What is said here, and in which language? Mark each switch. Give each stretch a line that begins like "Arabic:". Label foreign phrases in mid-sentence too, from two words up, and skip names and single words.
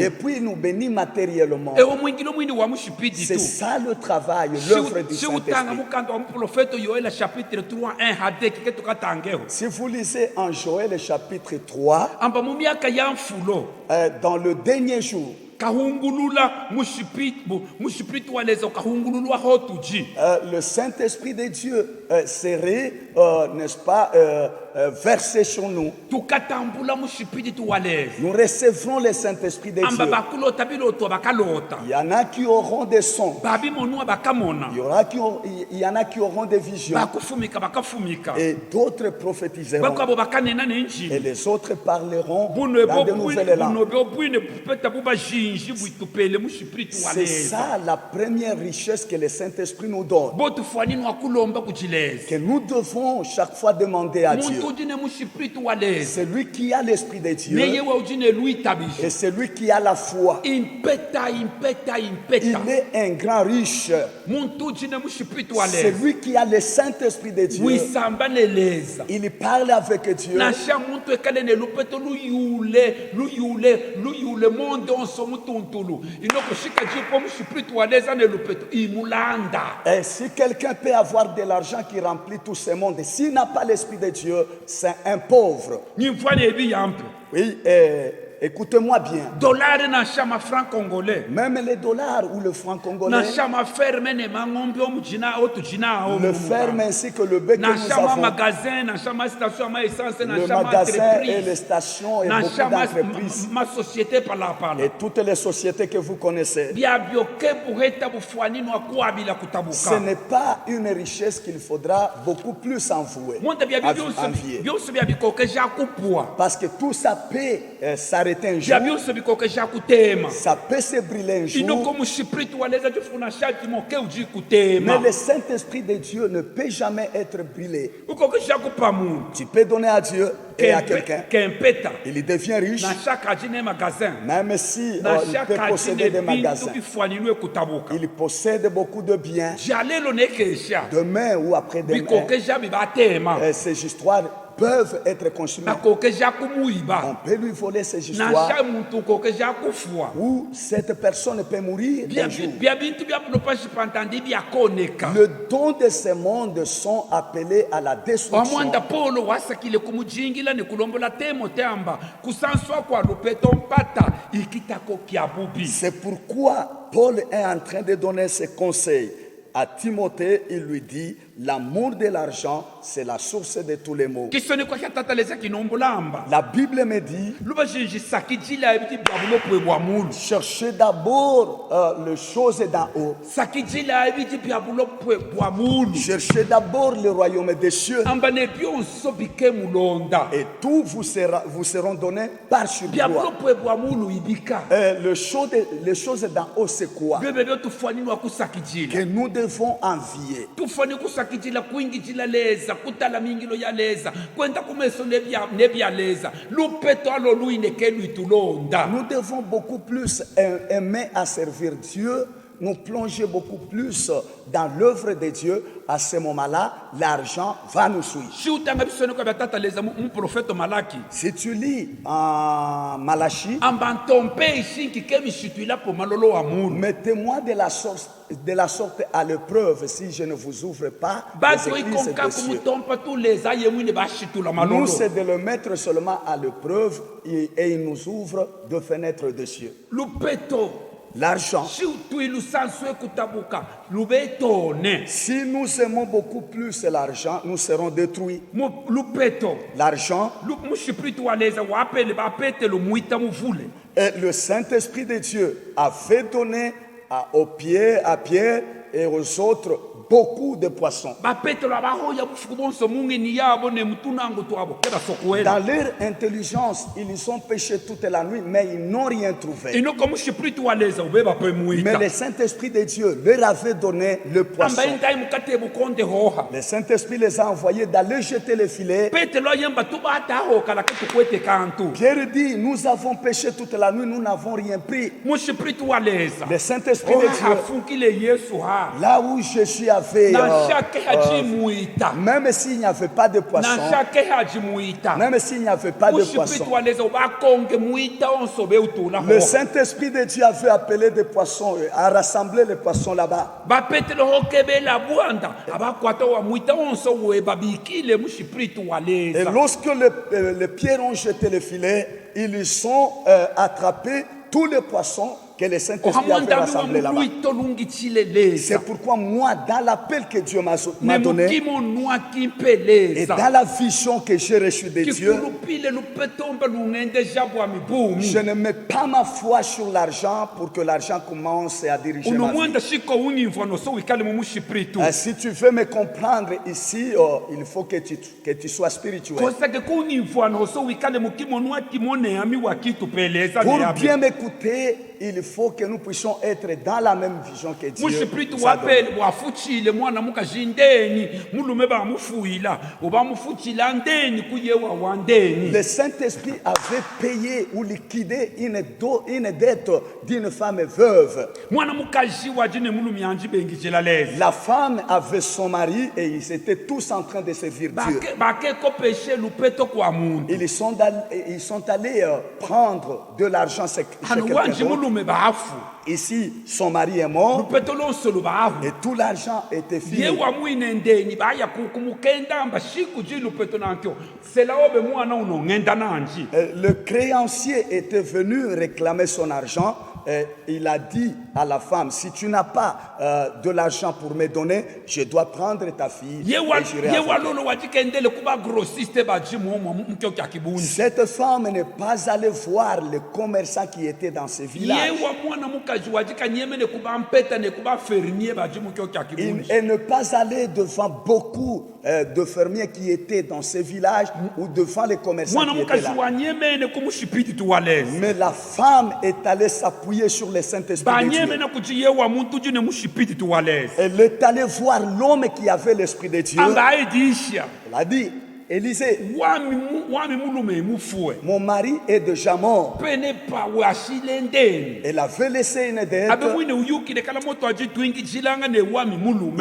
French: Et puis il nous bénit matériellement.
Luba-Katanga: ewo mwingilo mwini wa mushipidi
French: C'est tu ça le travail, l'œuvre du
Luba-Katanga: shiutanga
French: Saint-Esprit.
Luba-Katanga: mukanda wa muprofeto yoela chapitre 3 1 hade kiketukatangeho
French: Si vous lisez en Joël chapitre 3,
Luba-Katanga: amba mu myaka ya mfulo
French: dans le dernier jour,
Luba-Katanga: kahungulula mushipiti waleza kahungululwa hotuji
French: le Saint-Esprit de Dieu serait, n'est-ce pas, versé sur nous.
Luba-Katanga: tukatambula mushipiti tu waleza
French: Nous recevrons le Saint-Esprit de
Luba-Katanga: amba
French: Dieu.
Luba-Katanga: bakulota biloto bakalota
French: Il y en a qui auront des sons.
Luba-Katanga: babimonua bakamona
French: Il y en a qui auront des visions.
Luba-Katanga: bakufumika bakafumika
French: Et d'autres prophétiseront.
Luba-Katanga: bakwabo bakanena
French: Et
Luba-Katanga: nenjini
French: les autres parleront
Luba-Katanga: buno
French: dans de nouvelles langues.
Luba-Katanga: bwine peta bubajinji bwitupele mushipiti
French: C'est
Luba-Katanga: waleza
French: ça la première richesse que le Saint-Esprit nous donne.
Luba-Katanga: botufanini wakulomba kujileza
French: Que nous devons chaque fois demander à Dieu.
Luba-Katanga: muntu ujine mushipiti waleza
French: C'est lui qui a l'Esprit de Dieu.
Luba-Katanga: neyewe ujine luitabisha
French: Et c'est lui qui a la foi.
Luba-Katanga: impeta
French: Il est un grand riche.
Luba-Katanga: muntu ujine mushipiti
French: C'est
Luba-Katanga: waleza
French: lui qui a le Saint-Esprit de Dieu.
Luba-Katanga: wisamba neleza
French: Il parle avec Dieu.
Luba-Katanga: nasha muntu ekalene lupeto luyule monde onso mutuntulu inokushika jipo mushipiti waleza ne lupeto imulanda
French: Et si quelqu'un peut avoir de l'argent qui remplit tout ce monde, s'il n'a pas l'Esprit de Dieu, c'est un pauvre.
Luba-Katanga: nyimfane ebi yampe
French: Oui, écoutez-moi bien.
Luba-Katanga: dolari nasha
French: mafranc congolais Même les dollars ou le franc congolais,
Luba-Katanga: nasha maferme ne mangombe omujina otujina
French: le ferme ainsi que le bec que nous
Luba-Katanga: nasha ma
French: avons,
Luba-Katanga: magasin nasha ma station ma essence
French: le
Luba-Katanga: nasha ma
French: magasin et les entreprise stations et beaucoup
Luba-Katanga: nasha
French: d'entreprises
Luba-Katanga: ma société pala
French: et toutes les sociétés que vous connaissez.
Luba-Katanga: byabyoke buheta bufwanini wakuabila
French: Ce
Luba-Katanga: kutabuka
French: n'est pas une richesse qu'il faudra beaucoup plus envouer.
Luba-Katanga: monda
French: Envier.
Luba-Katanga: byose byabikoke jakupua
French: Parce que tout ça peut s'arrêter un jour,
Luba-Katanga: byose bikoke jakutema
French: ça peut se brûler un
Luba-Katanga: inoko
French: jour,
Luba-Katanga: mushiprit waleza jifuna shati moke uji
French: mais
Luba-Katanga: kutema
French: le Saint-Esprit de Dieu ne peut jamais être brûlé.
Luba-Katanga: ukoke jakupa muntu
French: Tu peux donner à Dieu et à quelqu'un,
Luba-Katanga: kempeta
French: il devient riche,
Luba-Katanga: na chaque ajine magasin
French: même si
Luba-Katanga: na
French: il
Luba-Katanga: chaque
French: peut posséder
Luba-Katanga: ajine
French: des
Luba-Katanga: bintu
French: magasins.
Luba-Katanga: bifwanilwe kutabuka
French: Il possède beaucoup de biens.
Luba-Katanga: jalelo nekesha
French: Demain ou après-demain,
Luba-Katanga: bikoke jabi batema
French: ces histoires peuvent être consumées.
Luba-Katanga: bakoke
French: On
Luba-Katanga: jakumuiba
French: peut lui voler ces
Luba-Katanga: na
French: histoires
Luba-Katanga: cha muntu koke jakufua
French: où cette personne peut mourir un jour.
Luba-Katanga: bya bintu bya pantandi byakoneka
French: Le don de ce monde sont appelés à la destruction.
Luba-Katanga: wamwanda paulo wasakile kumujingila ni kulombola timote amba kusanswa kwa lupeto mpata ikitako kya bubi
French: C'est pourquoi Paul est en train de donner ses conseils à Timothée, il lui dit, l'amour de l'argent, c'est la source de tous les maux.
Luba-Katanga: kisoni kwa kyatataleza kinombulamba
French: La Bible me dit,
Luba-Katanga: luba xinji sakijila ebiti bya bulopwe bwa mulu
French: cherchez d'abord les choses d'en haut.
Luba-Katanga: sakijila ebiti bya bulopwe bwa mulu
French: Cherchez d'abord le royaume des cieux.
Luba-Katanga: ambane byonso bike mulonda
French: Et tout vous seront donnés par
Luba-Katanga: bya
French: surcroît.
Luba-Katanga: bulopwe bwa mulu ibika
French: Les choses d'en haut, c'est quoi?
Luba-Katanga: byo bebyo tufanirwa kusakijila
French: Que nous devons envier.
Luba-Katanga: tufani kusakijila kuingijila leza kutala mingilo ya leza kwenda kumeso nebya leza lupeto alo luineke lwitulonda
French: Nous devons beaucoup plus aimer à servir Dieu, nous plonger beaucoup plus dans l'œuvre de Dieu. À ce moment-là, l'argent va nous suivre.
Luba-Katanga: xiutanga bisoneko bya tataleza muprofeto malaki
French: Si tu lis en Malachie,
Luba-Katanga: amba ntompe ishinki kemishitwilapo malolo wa mulu
French: mettez-moi de la sorte à l'épreuve si je ne vous ouvre pas
Luba-Katanga: basi
French: les églises
Luba-Katanga: oikonka
French: des cieux.
Luba-Katanga: kumutompa tuleza ye mwine bashitula
French: Nous,
Luba-Katanga: malolo
French: c'est de le mettre seulement à l'épreuve et il nous ouvre de fenêtres des cieux.
Luba-Katanga: lupeto
French: L'argent.
Luba-Katanga: xiutwilu sansue kutabuka lubetone
French: Si nous aimons beaucoup plus l'argent, nous serons détruits.
Luba-Katanga: lupeto
French: L'argent,
Luba-Katanga: muxipritu wa leza wapele bapetelo muita muvule
French: et le Saint-Esprit de Dieu avait donné à Pierre et aux autres beaucoup de poissons.
Luba-Katanga: bapetelo abahoya bufuku bonso mungeni yabo ne mutunango twabo keba sokuela
French: Dans leur intelligence, ils ont pêché toute la nuit, mais ils n'ont rien trouvé.
Luba-Katanga: inoko muxipritu wa leza ubeba pe
French: Mais
Luba-Katanga: muita
French: le Saint-Esprit de Dieu leur avait donné le poisson.
Luba-Katanga: amba intai mukate bukonde hoha
French: Le Saint-Esprit les a envoyés d'aller jeter les filets.
Luba-Katanga: petelo ayemba tubatahoka lake tukwete kantu
French: Pierre dit, nous avons pêché toute la nuit, nous n'avons rien pris.
Luba-Katanga: muxipritu wa leza
French: Le Saint-Esprit de Dieu,
Luba-Katanga: afukile yesu ha
French: là où Jésus avait,
Luba-Katanga: na shake hajimuita
French: même s'il n'y avait pas de poisson,
Luba-Katanga: na shake hajimuita
French: même s'il n'y avait pas de poisson,
Luba-Katanga: muxipritu wa leza ubakonge muita onso beutula
French: le
Luba-Katanga: hoha
French: Saint-Esprit de Dieu avait appelé des poissons, a rassemblé les poissons là-bas.
Luba-Katanga: bapetelo hokebela bwanda abakwata wa muita onso we babikile muxipritu wa
French: Et
Luba-Katanga: leza
French: lorsque les pierres ont jeté le filet, ils ont attrapé tous les poissons que le Saint-Esprit avait
Luba-Katanga: ohamwandami wa
French: rassemblés là-bas.
Luba-Katanga: muluito lungitshile leza
French: C'est pourquoi moi, dans l'appel que Dieu m'a
Luba-Katanga: ne
French: donné,
Luba-Katanga: mukimo nwa kimpe
French: et
Luba-Katanga: leza
French: dans la vision que j'ai reçue de Dieu,
Luba-Katanga: kikulupile lupetombe lungende jabwa mibumi
French: je ne mets pas ma foi sur l'argent pour que l'argent commence à diriger ma vie.
Luba-Katanga: unomwanda shiko unyimvwa noso wikale mu muxipritu
French: Si tu veux me comprendre ici, il faut que tu sois spirituel.
Luba-Katanga: kosake kunyimvwa noso wikale mukimo nwa kimone ami wa kitu peleza
French: Pour
Luba-Katanga: ne yabe
French: bien m'écouter, il faut que nous puissions être dans la même vision que Dieu
Luba-Katanga: muxipritu
French: nous a donnée.
Luba-Katanga: wapele wafuchile mwana mukazindeni mulume bamufuila obamufuchila ndeni kuyewa wa ndeni
French: Le Saint-Esprit avait payé ou liquidé une dette d'une femme veuve.
Luba-Katanga: mwana mukazi wajine mulumi yanji bengijela leza
French: La femme avait son mari et ils étaient tous en train de servir Dieu.
Luba-Katanga: bakekopeshe lupeto kwa muntu
French: Ils sont allés prendre de l'argent chez
Luba-Katanga: hano
French: quelqu'un
Luba-Katanga: wanji
French: d'autre.
Luba-Katanga: mulume bafu
French: Ici, son mari est mort
Luba-Katanga: lupeto lonso lubafu
French: et tout l'argent était fini.
Luba-Katanga: yewa mwine ndeni baya kumukenda amba shiku ji lupeto nankyo sela obe mwana uno ngenda nanji
French: Le créancier était venu réclamer son argent. Il a dit à la femme, si tu n'as pas de l'argent pour me donner, je dois prendre ta fille et j'irai avec
Luba-Katanga: yewa
French: elle.
Luba-Katanga: lolo wajikendele kuba grossiste baji muomo mkyo kya kibunji
French: Cette femme n'est pas allée voir les commerçants qui étaient dans ce village.
Luba-Katanga: yewa mwana mukaji wajika nyemene kuba mpeta ne kuba fermier baji mkyo kya kibunji
French: Elle n'est pas allée devant beaucoup de fermiers qui étaient dans ce village ou devant les commerçants
Luba-Katanga: mwana
French: qui étaient
Luba-Katanga: mukaji
French: là.
Luba-Katanga: wa nyemene kumushipiti tuwaleza
French: Mais la femme est allée s'appuyer sur le Saint-Esprit de Dieu.
Luba-Katanga: banyemene kuti yewa muntu jine mushipiti tuwaleza
French: Elle est allée voir l'homme qui avait l'Esprit de Dieu.
Luba-Katanga: anga aidisha
French: Elle a dit, Élisée,
Luba-Katanga: wami mulume mufue
French: mon mari est déjà mort.
Luba-Katanga: pene pa washile ndeni
French: Elle avait laissé une dette.
Luba-Katanga: abe mwine uyukile kala moto ajitwingi jilanga ne wami mulume